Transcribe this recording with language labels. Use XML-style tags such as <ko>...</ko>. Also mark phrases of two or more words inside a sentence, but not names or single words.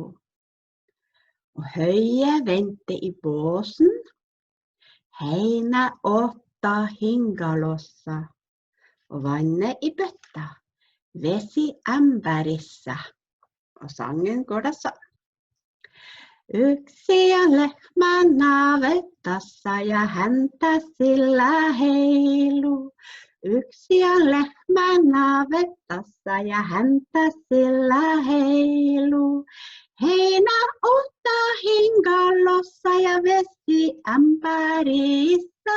<no>Og Høie venter i båsen,</no> <fi>heina 8 hingalossa.</fi> <no>Og vannet i bøtta,</no> <fi>vesi ämpärissä.</fi> <no>Og sangen går da sånn.</no> <fi>Yksi on lehmä navetassa ja häntä sillä heilu. Yksi on lehmä navetassa ja häntä sillä heilu. Heinä 8 hingalossa ja vesi ämpärissä.</fi>